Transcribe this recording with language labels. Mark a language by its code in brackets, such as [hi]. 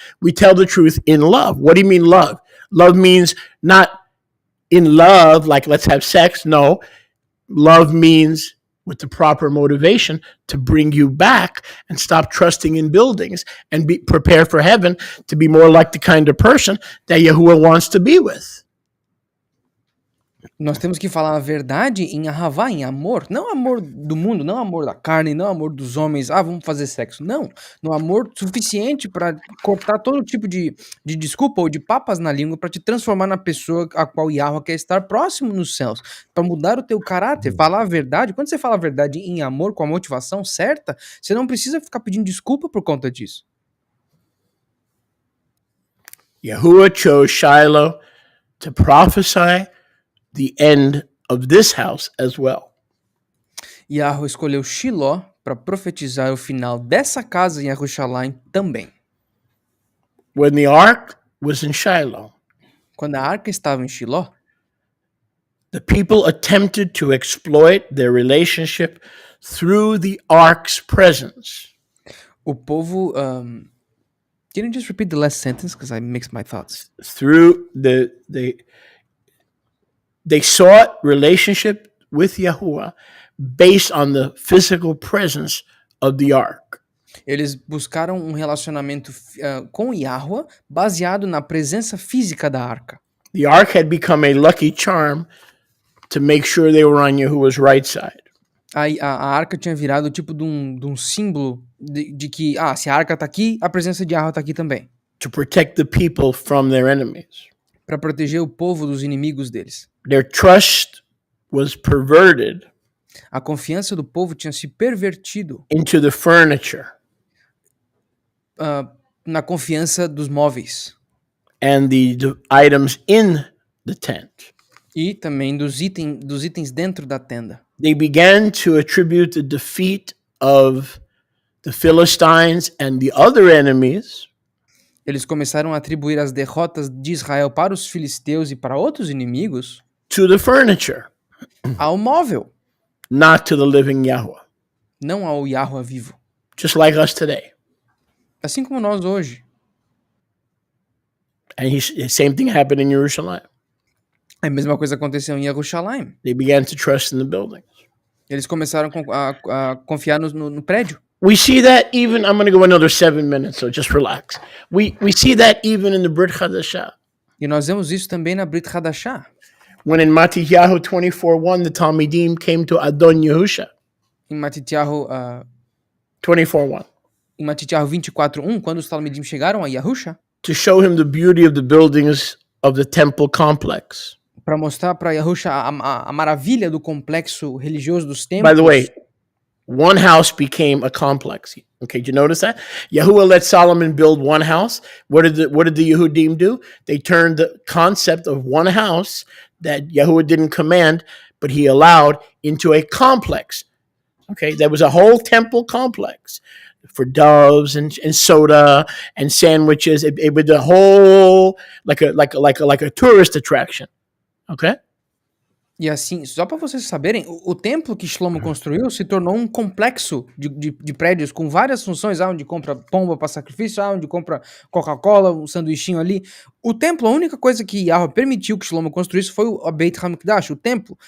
[en] We tell the truth in love. What do you mean love? Love means not in love, like let's have sex. No. Love means with the proper motivation to bring you back and stop trusting in buildings and prepare for heaven to be more like the kind of person that Yahuwah wants to be with. [pt] Nós temos que falar a verdade em ahavá, em amor. Não amor do mundo, não amor da carne, não amor dos homens. Vamos fazer sexo. Não. No amor suficiente para cortar todo tipo de desculpa ou de papas na língua para te transformar na pessoa a qual Yahweh quer estar próximo nos céus. Para mudar o teu caráter, falar a verdade. Quando você fala a verdade em amor, com a motivação certa, você não precisa ficar pedindo desculpa por conta disso. [en] Yahuwah chose Shiloh to prophesy the end of this house as well. [pt] Yahweh escolheu Shiló para profetizar o final dessa casa em Jerusalém também. [en] When the ark was in Shiloh, [pt] quando a arca estava em Shiló, [en] the people attempted to exploit their relationship through the ark's presence. [pt] O povo [en] can you just repeat the last sentence because I mixed my thoughts? Through They sought relationship with Yahuwah based on the physical presence of the ark. [pt] Eles buscaram um relacionamento com Yahweh baseado na presença física da arca. [en] The ark had become a lucky charm to make sure they were on Yahuwah's right side. [pt] A arca tinha virado tipo de um símbolo de que, se a arca tá aqui, a presença de Yahweh tá aqui também. [en] To protect the people from their enemies. [pt] Para proteger o povo dos inimigos deles. [en] Their trust was perverted. [pt] A confiança do povo tinha se pervertido. [en] Into the furniture. [pt] Na confiança dos móveis. [en] And the items in the tent. [pt] E também dos itens dentro da tenda. [en] They began to attribute the defeat of the Philistines and the other enemies. [pt] Eles começaram a atribuir as derrotas de Israel para os filisteus e para outros inimigos. [en] To the furniture. [pt] Ao móvel. [en] Not to the living Yahweh. [pt] Não ao Yahweh vivo. [en] Just like us today. [pt] Assim como nós hoje. [en] And the same thing happened in Jerusalem. [pt] A mesma coisa aconteceu em Jerusalém. [en] They began to trust in the buildings. [pt] Eles começaram a confiar no prédio. [en] We see that even, I'm going to go another 7 minutes, so just relax. We see that even in the Brit Hadashah. [pt] E nós vemos isso também na Brit Hadashah. [en] When in Matityahu 24:1, the Talmidim came to Adon Yehusha. [pt] Em Matityahu 24:1. Em Matityahu 24:1, quando os Talmidim chegaram a Yahusha, [en] to show him the beauty of the buildings of the temple complex. [pt] Para mostrar para Yahusha a maravilha do complexo religioso dos templos. [en] By the way, one house became a complex. Okay, did you notice that? Yahuwah let Solomon build one house. What did the Yehudim do? They turned the concept of one house that Yahuwah didn't command, but he allowed, into a complex. Okay, there was a whole temple complex for doves and soda and sandwiches. It was the whole like a tourist attraction. Okay? [pt] E assim, só para vocês saberem, o templo que Shlomo construiu se tornou um complexo de prédios com várias funções, onde compra pomba para sacrifício, onde compra Coca-Cola, um sanduichinho ali. O templo, a única coisa que Yahweh permitiu que Shlomo construísse foi o Beit HaMikdash, o templo.